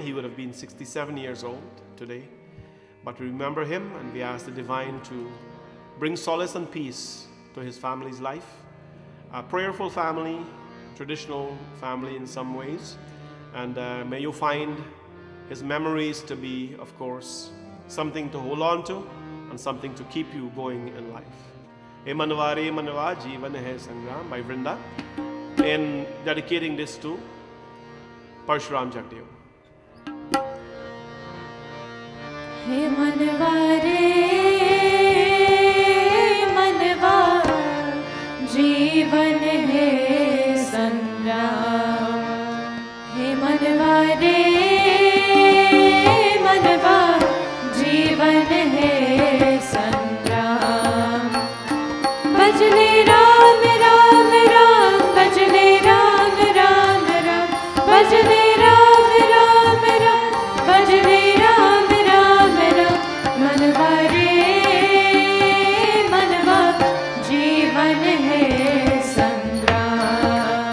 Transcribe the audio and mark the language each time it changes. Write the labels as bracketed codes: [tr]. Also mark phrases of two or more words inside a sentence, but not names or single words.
[en] He would have been 67 years old today. But we remember him, and we ask the Divine to bring solace and peace to his family's life. A prayerful family, traditional family in some ways. And may you find his memories to be, of course, something to hold on to and something to keep you going in life. E manvare manva jeevan hai sangram by Vrinda, in dedicating this to Parshuram Jagdeo. [hi] हे मनवारे मनवा जीवन है संग्राम। हे मनवारे मनवा जीवन है संग्राम। भजले राम राम राम, भजले राम राम राम, भजले राम राम राम, भजले राम राम राम। मनवारे मनवा जीवन है संग्राम।